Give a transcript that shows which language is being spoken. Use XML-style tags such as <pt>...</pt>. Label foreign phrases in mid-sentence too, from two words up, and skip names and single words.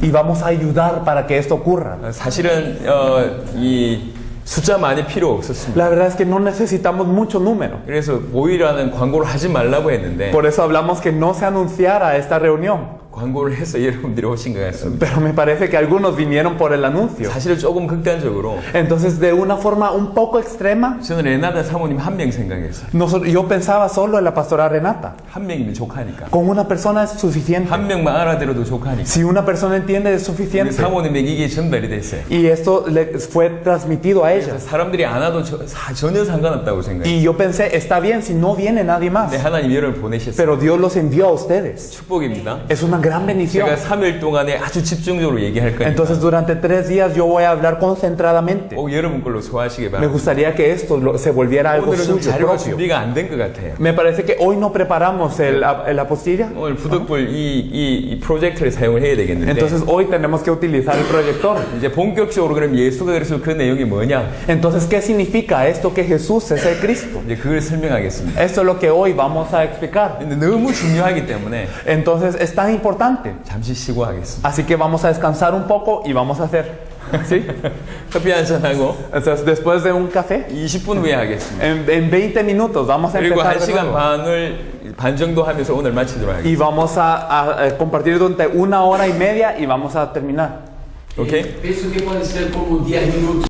<es>Y vamos a ayudar para que esto ocurra.</es> <ko>사실은 이 숫자 많이 필요 없었습니다.</ko> <es>La verdad es que no necesitamos mucho número.</es> <ko>그래서 모이라는 광고를 하지 말라고 했는데</ko> <es>Por eso hablamos que no se anunciara esta reunión.</es> <ko>광고를 해서 여러분들이 오신 것 같습니다.</ko> <es>Pero me parece que algunos vinieron por el anuncio.</es> <ko>사실은 조금 극단적으로</ko> <es>Entonces, de una forma un poco extrema,</es> <ko>저는 레나다 사모님 한 명 생각했어요.</ko> <es>yo pensaba solo en la pastora Renata.</es> <ko>한 명이면 족하니까.</ko> <es>Con una persona es suficiente.</es> <ko>한 명만 알아들어도 족하니까.</ko> <es>Si una persona entiende, es</es> <ko>우리</ko> <es>suficiente.</es> <ko>사모님에게 이게 전달이 됐어요.</ko> <es>Y esto le fue transmitido a ella.</es> <ko>그래서 사람들이 안 와도 전혀 상관없다고 생각해요.</ko> <es>Y yo pensé, está bien si no viene nadie más.</es> <ko>근데 하나님 여러분을 보내셨어요.</ko> <es>Pero Dios los envió a ustedes.</es> <ko>축복입니다.</ko> <es>Es una gran bendición.</es> <ko>제가 3일 동안에 아주 집중적으로 얘기할 거니까</ko> <es>Entonces, durante 3 días yo voy a hablar concentradamente.</es> <ko>꼭 여러분 걸로 소화하시기</ko> <es>Me</es> <ko>바랍니다.</ko> <es>gustaría que esto se volviera algo</es> <ko>오늘은 좀</ko> <es>suyo</es> <ko>자료가</ko> <es>propio.</es> <ko>준비가 안 된 것 같아요.</ko> <es>Me parece que hoy no preparamos la apostilla.</es> <ko>오늘 부득불 이 프로젝터를 사용을 해야 되겠는데</ko> <es>Entonces hoy tenemos que utilizar el proyector.</es> <ko>이제 본격적으로 그럼 예수가 그래서 그 내용이 뭐냐</ko> <es>Entonces, ¿qué significa esto que Jesús es el Cristo?</es> <ko>이제 그걸 설명하겠습니다.</ko> <es>Esto es lo que hoy vamos a explicar.</es> <ko>근데 너무 중요하기 때문에</ko> <es>Entonces es tan importante.</es> <ko>잠시 쉬고 하겠습니다.</ko> <es>Así que vamos a descansar un poco y vamos a hacer. ¿Sí?</es> <ko>커피 한잔 하고</ko> <es>Entonces, después de un café,</es> <ko>20분 후에 하겠습니다.</ko> <es>en 20 minutos vamos a</es> <ko>그리고</ko> <es>empezar de</es> <ko>1시간</ko> <es>nuevo.</es> <ko>반 정도 하면서 오늘 마치도록 하겠습니다.</ko> <es>Y vamos a compartir durante 1 hora y media y vamos a terminar.</es> <ko>오케이?</ko> <pt>Penso que pode ser como 10 minutos.</pt>